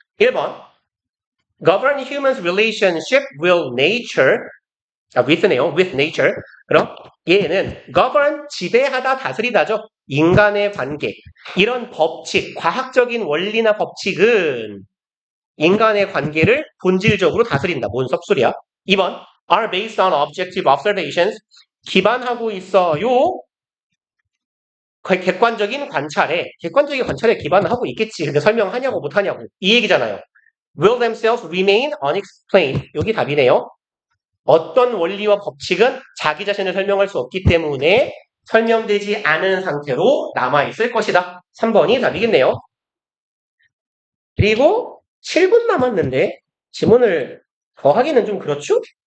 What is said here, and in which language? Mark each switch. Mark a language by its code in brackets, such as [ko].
[ko] 1번 [en] Govern humans relationship with nature with네요. with nature [ko] 그럼 얘는 govern 지배하다 다스리다죠. 인간의 관계 이런 법칙 과학적인 원리나 법칙은 인간의 관계를 본질적으로 다스린다. 뭔 섭술이야? 2번 [en] are based on objective observations [ko] 기반하고 있어요. 객관적인 관찰에 기반을 하고 있겠지. 근데 설명하냐고 못하냐고 이 얘기잖아요. [en] Will themselves remain unexplained. [ko] 여기 답이네요. 어떤 원리와 법칙은 자기 자신을 설명할 수 없기 때문에 설명되지 않은 상태로 남아있을 것이다. 3번이 답이겠네요. 그리고 7분 남았는데 지문을 더 하기는 좀 그렇죠?